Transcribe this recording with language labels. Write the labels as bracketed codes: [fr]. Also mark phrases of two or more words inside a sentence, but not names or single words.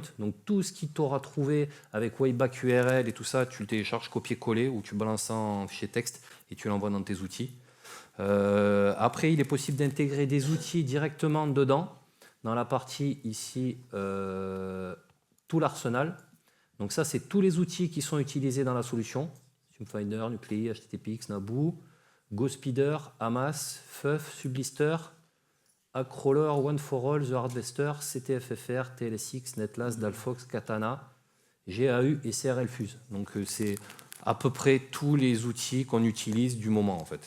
[fr] Donc, tout ce qui t'aura trouvé avec Wayback URL et tout ça, tu le télécharges copier-coller ou tu balances en fichier texte et tu l'envoies dans tes outils. Après, il est possible d'intégrer des outils directement dedans. Dans la partie ici, tout l'arsenal. Donc ça, c'est tous les outils qui sont utilisés dans la solution. SumFinder, Nuclei, HTTPX, Naboo, GoSpeeder, Hamas, FUF, Sublister, Hackcrawler, One4All, The Harvester, CTFFR, TLSX, Netlast, Dalfox, Katana, GAU et CRLFuse. Donc c'est à peu près tous les outils qu'on utilise du moment en fait.